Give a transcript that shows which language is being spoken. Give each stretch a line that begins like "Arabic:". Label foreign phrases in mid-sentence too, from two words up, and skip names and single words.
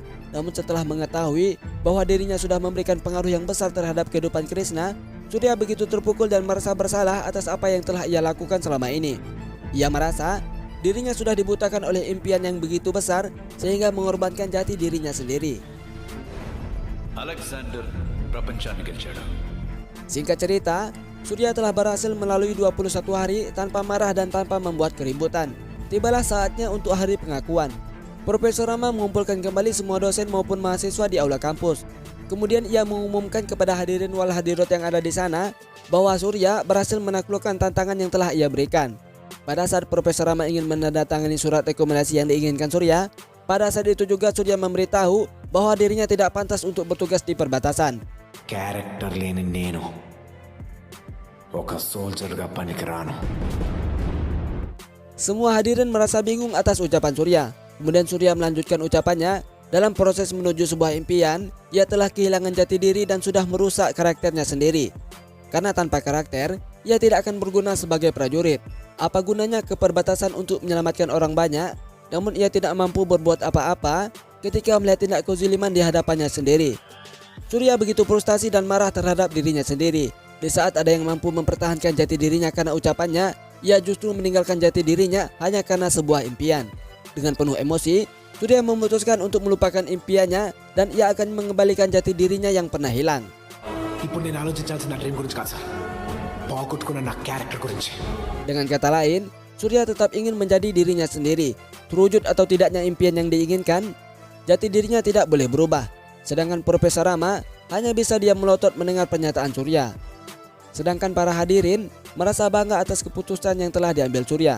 Indonesian: Namun setelah mengetahui bahwa dirinya sudah memberikan pengaruh yang besar terhadap kehidupan Krishna, Surya begitu terpukul dan merasa bersalah atas apa yang telah ia lakukan selama ini. Ia merasa dirinya sudah dibutakan oleh impian yang begitu besar sehingga mengorbankan jati dirinya sendiri.
Telugu: Alexander ప్రపంచాన్ని గెలిచాడు.
Indonesian: Singkat cerita, Surya telah berhasil melalui 21 hari tanpa marah dan tanpa membuat keributan. Tibalah saatnya untuk hari pengakuan. Profesor Rama mengumpulkan kembali semua dosen maupun mahasiswa di aula kampus. Kemudian ia mengumumkan kepada hadirin wal hadirat yang ada di sana bahwa Surya berhasil menaklukkan tantangan yang telah ia berikan. Pada saat Profesor Rama ingin menandatangani surat rekomendasi yang diinginkan Surya, pada saat itu juga Surya memberitahu bahwa dirinya tidak pantas untuk bertugas di perbatasan.
Telugu: క్యారెక్టర్ లేని నేను ఒక సోల్జర్గా పనికిరాను.
Indonesian: Semua hadirin merasa bingung atas ucapan Surya. Kemudian Surya melanjutkan ucapannya, dalam proses menuju sebuah impian, ia telah kehilangan jati diri dan sudah merusak karakternya sendiri. Karena tanpa karakter, ia tidak akan berguna sebagai prajurit. Apa gunanya ke perbatasan untuk menyelamatkan orang banyak, namun ia tidak mampu berbuat apa-apa ketika melihat tindak kezaliman di hadapannya sendiri. Surya begitu frustasi dan marah terhadap dirinya sendiri. Di saat ada yang mampu mempertahankan jati dirinya karena ucapannya, ia justru meninggalkan jati dirinya hanya karena sebuah impian. Dengan penuh emosi, Surya memutuskan untuk melupakan impiannya dan ia akan mengembalikan jati dirinya yang pernah hilang.
Telugu: ఇప్పుడు నేను ఆలోచించాల్సిన డ్రీమ్ గురించి కాదు సార్, పోగొట్టుకున్న నా క్యారెక్టర్ గురించి.
Indonesian: Dengan kata lain, Surya tetap ingin menjadi dirinya sendiri. Terwujud atau tidaknya impian yang diinginkan, jati dirinya tidak boleh berubah. Sedangkan Profesor Rama hanya bisa diam melotot mendengar pernyataan Surya. Sedangkan para hadirin merasa bangga atas keputusan yang telah diambil Surya.